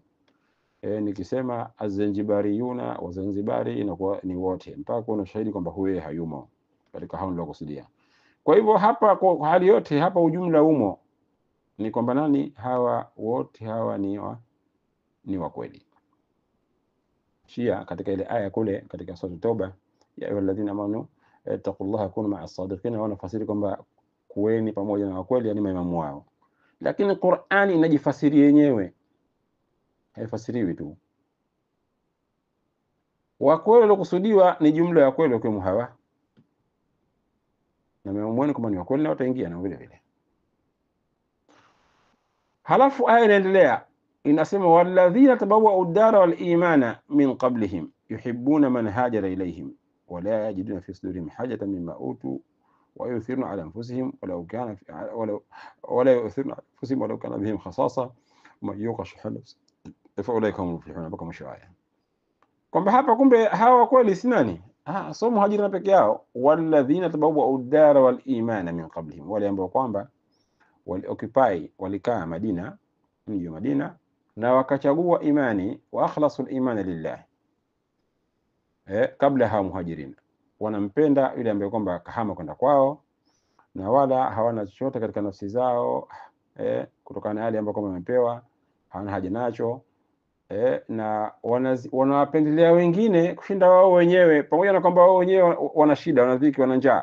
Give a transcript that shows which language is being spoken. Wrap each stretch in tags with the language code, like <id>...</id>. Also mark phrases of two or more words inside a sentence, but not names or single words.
<sw>Nikisema azanjibariyuna wa Zanzibari inakuwa ni wote mpaka kuwa na ushahidi kwamba huyu yeye hayumo katika hao nilokusudia. Kwa hivyo hapa kwa hali yote hapa ujumla umo, ni kwamba nani hawa wote hawa ni wa kweli. Shia katika ile aya kule katika sura Toba,</sw> <ar>يا أيها الذين آمنوا اتقوا الله كونوا مع الصادقين,</ar> <sw>wanafasiri kwamba kuweni pamoja na wakweli, yani maimamu wao. Lakini Qur'ani inajifasiri yenyewe, haifasiriwi tu. Wakweli waliokusudiwa ni jumla ya kweli wakiwemo hawa, na maimamu wenu kama ni wakweli na wataingia na vile vile. Halafu aya inaendelea inasema,</sw> <ar>الذين تبوءوا الدار والإيمان من قبلهم يحبون من هاجر إليهم ولا يجدون في صدورهم حاجة مما أوتوا ويؤثرون على أنفسهم ولا يؤثرون أنفسهم ولو كان بهم خصاصة من يوق شح نفسه فأولئك هم المفلحون.</ar> <sw>Mpaka mwisho aya. Kwamba hapa kumbe hawa kweli si nani? So muhajirina peke yao.</sw> <ar>والذين تبوءوا الدار والإيمان من قبلهم,</ar> <sw>wale ambao kwamba walioccupy walikaa Madina, mji wa Madina, na wakachagua imani</sw> <ar>وأخلص الإيمان لله,</ar> <sw>kabla hawa muhajirina. Wanampenda yule ambaye kwamba kahama kwenda kwao, na wala hawana chochote katika nafsi zao kutokana na yale ambayo kwamba wamepewa, hawana haja nacho, na wanawapendelea wengine kushinda wao wenyewe, pamoja na kwamba wao wenyewe wana shida, wana dhiki, wana njaa.</sw>